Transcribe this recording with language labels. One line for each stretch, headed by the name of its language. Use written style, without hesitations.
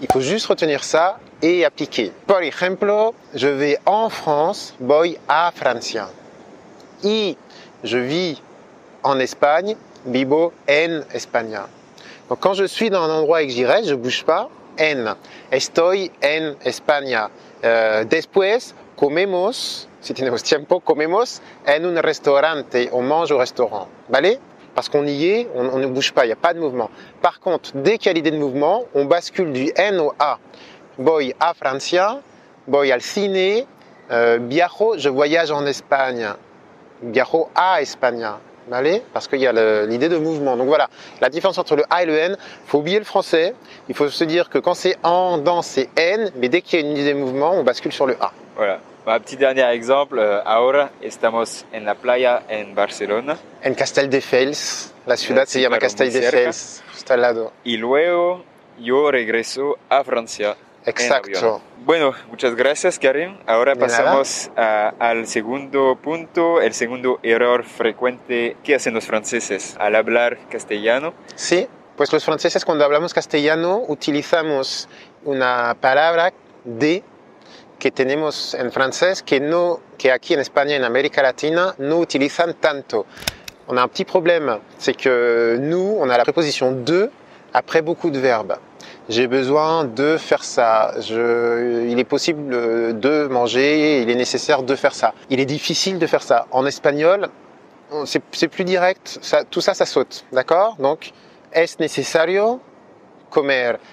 French: Il faut juste retenir ça et appliquer.
Spanish: Por ejemplo,
French: je vais en France,
Spanish: voy a Francia.
French: Y je vis en Espagne,
Spanish: vivo en España.
French: Donc quand je suis dans un endroit et que j'y reste, je bouge pas.
Spanish: En. Estoy en España. Después comemos, si tenemos tiempo, comemos en un restaurante.
French: On mange au restaurant. Vale? Parce qu'on y est, on ne bouge pas, il n'y a pas de mouvement. Par contre, dès qu'il y a l'idée de mouvement, on bascule du N au A.
Spanish: Voy a Francia, voy al cine, viajo,
French: je voyage en Espagne.
Spanish: Viajo a España.
French: Vale? Parce qu'il y a l'idée de mouvement. Donc voilà, la différence entre le A et le N, il faut oublier le français. Il faut se dire que quand c'est en, dans, c'est N, mais dès qu'il y a une idée de mouvement, on bascule sur le A. Voilà. Un petit dernier exemple.
Spanish: Ahora estamos en la playa en Barcelona. En Castelldefels. La ciudad se llama Castelldefels. Justo al lado. Y luego yo regreso a Francia. Exacto. Bueno, muchas gracias, Karim. Ahora pasamos al segundo punto, el segundo error frecuente que hacen los franceses al hablar castellano. Sí, pues los franceses cuando hablamos castellano utilizamos una palabra de que tenemos en francés que aquí en España, en América Latina, no utilizan tanto.
French: On a un petit problème, c'est que nous, on a la préposition de après beaucoup de verbes. J'ai besoin de faire ça. Il est possible de manger, il est nécessaire de faire ça. Il est difficile de faire ça. En espagnol, c'est plus direct. Tout ça, ça saute. D'accord?
Spanish: Donc, es necesario comer.